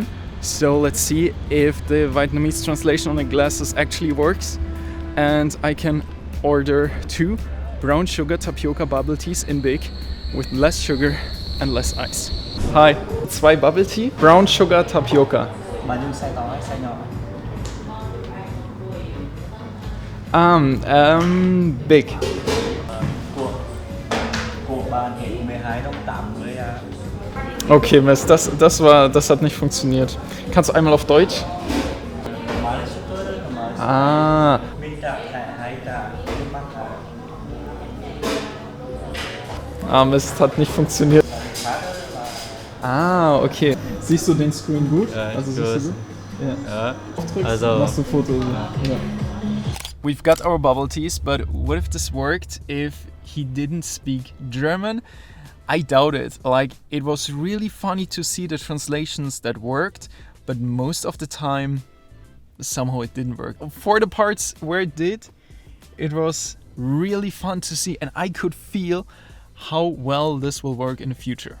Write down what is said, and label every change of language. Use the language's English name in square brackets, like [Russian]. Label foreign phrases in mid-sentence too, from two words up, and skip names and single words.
[English] So let's see if the Vietnamese translation on the glasses actually works. And I can order 2 brown sugar tapioca bubble teas in big with less sugar and less ice. Hi, 2 bubble tea, brown sugar tapioca. [Vietnamese] Bạn dùng size to hay size nhỏ? [English] Big. Của bạn hiện 12 đồng 80 [German] Okay, Mist, das hat nicht funktioniert. Kannst du einmal auf Deutsch? normale Suppe, normale Ah, [Vietnamese] Minh trả thẻ hay trả tiền mặt [German] Mist, hat nicht funktioniert. Ah, okay. Siehst du den Screen gut? Ja, Also gut. siehst du gut? Ja. Ja, also Machst du ein Foto? Ja. [English] We've got our bubble teas, but what if this worked if he didn't speak German? I doubt it. Like, it was really funny to see the translations that worked, but most of the time, somehow it didn't work. For the parts where it did, it was really fun to see, and I could feel how well this will work in the future.